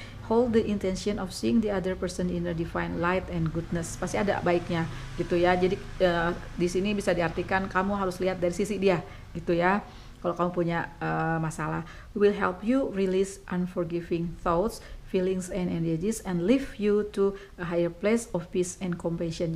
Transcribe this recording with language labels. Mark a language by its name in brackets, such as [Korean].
[English] Hold the intention of seeing the other person inner divine light and goodness. [Indonesian] Pasti ada baiknya gitu ya. Jadi di sini bisa diartikan kamu harus lihat dari sisi dia gitu ya. Kalau kamu punya masalah, [English] will help you release unforgiving thoughts, feelings and energies and lift you to a higher place of peace and compassion.